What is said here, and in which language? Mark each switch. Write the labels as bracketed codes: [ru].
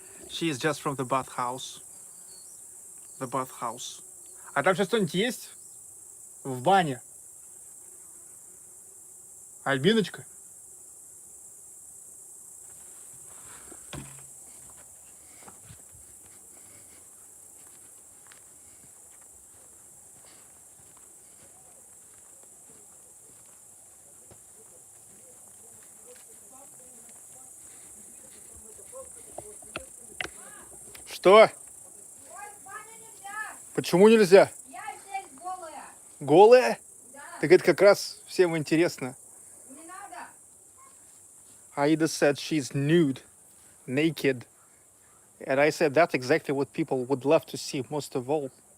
[en] She is just from the bathhouse. The bathhouse. [ru] А там сейчас что-нибудь есть? В бане? Альбиночка? Что? Почему нельзя? Я здесь голая. Голая? Да, Так это как раз всем интересно. не надо. [en] Aida said she's nude, naked. And I said that's exactly what people would love to see most of all.